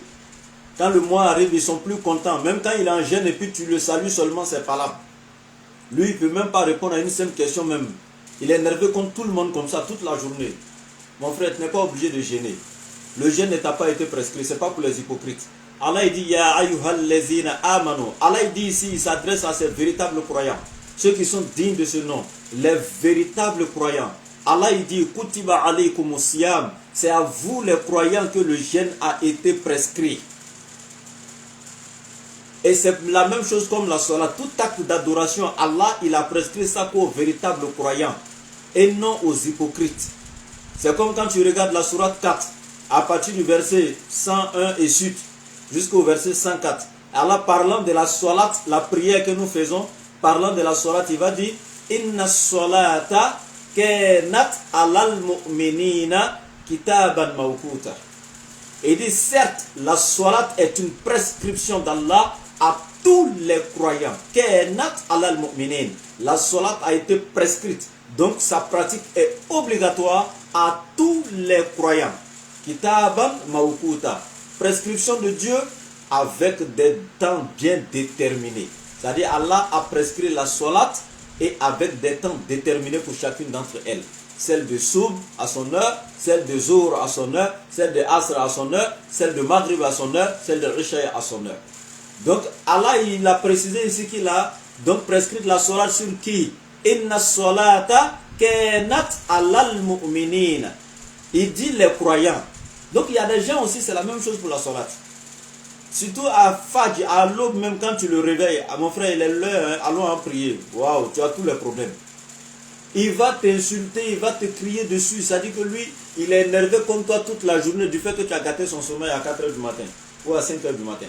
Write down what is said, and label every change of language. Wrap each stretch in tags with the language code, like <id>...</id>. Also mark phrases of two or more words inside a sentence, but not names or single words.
<fr>Quand le mois arrive, ils ne sont plus contents. Même quand il est en gêne et puis tu le salues seulement, c'est pas là. Lui, il ne peut même pas répondre à une simple question même. Il est nerveux contre tout le monde comme ça toute la journée. Mon frère, tu n'es pas obligé de gêner. Le jeûne ne t'a pas été prescrit, ce n'est pas pour les hypocrites. Allah il dit</fr> <ar>يا أيها الذين آمنوا.</ar> <fr>Allah il dit ici, il s'adresse à ces véritables croyants, ceux qui sont dignes de ce nom, les véritables croyants. Allah il dit</fr> <ar>كتب عليكم الصيام.</ar> <fr>C'est à vous les croyants que le jeûne a été prescrit. Et c'est la même chose comme la salat. Tout acte d'adoration, Allah il a prescrit ça qu'aux véritables croyants et non aux hypocrites. C'est comme quand tu regardes la sourate 4, à partir du verset 101 et suite, jusqu'au verset 104. Allah parlant de la salat, la prière que nous faisons, parlant de la salat, il va dire</fr> <ar>إن الصلاة كانت على المؤمنين كتابا موقوتا.</ar> <fr>Il dit certes, la salat est une prescription d'Allah à tous les croyants.</fr> <ar>كانت على المؤمنين.</ar> <fr>La salat a été prescrite, donc sa pratique est obligatoire à tous les croyants.</fr> <ar>كتابا موقوتا.</ar> <fr>Prescription de Dieu avec des temps bien déterminés. C'est-à-dire Allah a prescrit la salat et avec des temps déterminés pour chacune d'entre elles. celle de Soub à son heure, celle de Zohr à son heure, celle de Asr à son heure, celle de Maghrib à son heure, celle de Isha à son heure. Donc Allah il a précisé ici qu'il a donc prescrit la salat sur qui?</fr> <ar>إن الصلاة كانت على المؤمنين.</ar> <fr>Il dit les croyants. Donc il y a des gens aussi, c'est la même chose pour la salat. Surtout à Fajr, à l'aube, même quand tu le réveilles, à mon frère, il est l'heure, hein, allons en prier. Waouh, tu as tous les problèmes. Il va t'insulter, il va te crier dessus. Ça dit que lui, il est énervé comme toi toute la journée du fait que tu as gâté son sommeil à 4 h du matin ou à 5 h du matin.</fr>